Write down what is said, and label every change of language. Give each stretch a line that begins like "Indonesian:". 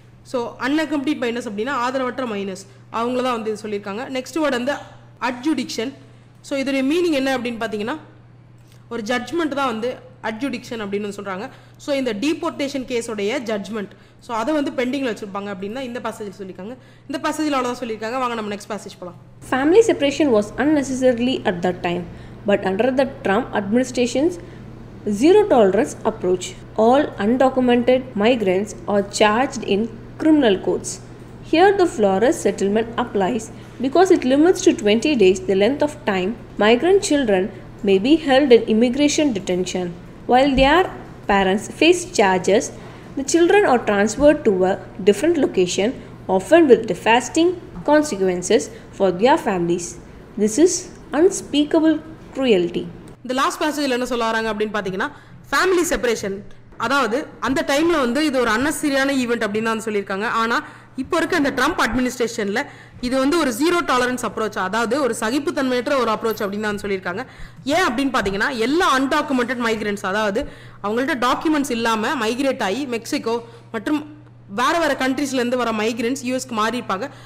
Tamil: So அன்அக்கம்பனிட் minus அப்படின்னா ஆதரவற்ற minus அவங்கள தான் வந்து இது சொல்லியிருக்காங்க. நெக்ஸ்ட் வேர்ட் வந்து அட்ஜுடிக்ஷன். ஸோ இதோடைய மீனிங் என்ன அப்படின்னு பார்த்தீங்கன்னா, ஒரு ஜட்ஜ்மெண்ட் தான் வந்து அட்ஜுடிக்ஷன் அப்படின்னு சொல்கிறாங்க. ஸோ இந்த டீபோர்ட்டேஷன் கேஸோடைய ஜட்ஜ்மெண்ட், ஸோ அதை வந்து பெண்டிங்கில் வச்சுருப்பாங்க அப்படின்னு தான் இந்த பேசேஜில் சொல்லியிருக்காங்க. இந்த பேசேஜில் அவ்வளோதான் சொல்லியிருக்காங்க. வாங்க நம்ம நெக்ஸ்ட் பேசேஜ் போகலாம்.
English: Family separation was unnecessarily at that time, but under the Trump administration's zero tolerance approach, all undocumented migrants are charged in criminal courts. Here the Flores settlement applies because it limits to 20 days the length of time migrant children may be held in immigration detention. While their parents face charges, the children are transferred to a different location, often with devastating consequences for their families. This is unspeakable cruelty.
Tamil: இந்த last பேசேஜில் என்ன சொல்ல வராங்க அப்படின்னு பார்த்தீங்கன்னா, family separation, அதாவது அந்த டைமில் வந்து இது ஒரு அன்னெசரியான ஈவெண்ட் அப்படின்னு தான் சொல்லியிருக்காங்க. ஆனால் இப்போ இருக்க இந்த ட்ரம்ப் அட்மினிஸ்ட்ரேஷனில் இது வந்து ஒரு ஜீரோ டாலரன்ஸ் அப்ரோச், அதாவது ஒரு சகிப்புத்தன்மையற்ற ஒரு அப்ரோச் அப்படின்னு தான் சொல்லியிருக்காங்க. ஏன் அப்படின்னு பார்த்தீங்கன்னா, எல்லா அன்டாக்குமெண்டட் மைக்ரன்ஸ், அதாவது அவங்கள்ட்ட டாக்குமெண்ட்ஸ் இல்லாமல் மைக்ரேட் ஆகி மெக்சிகோ மற்றும் வேறு வேறு கண்ட்ரீஸ்லேருந்து வர மைக்ரன்ஸ் யூஎஸ்க்கு மாறியிருப்பாங்க.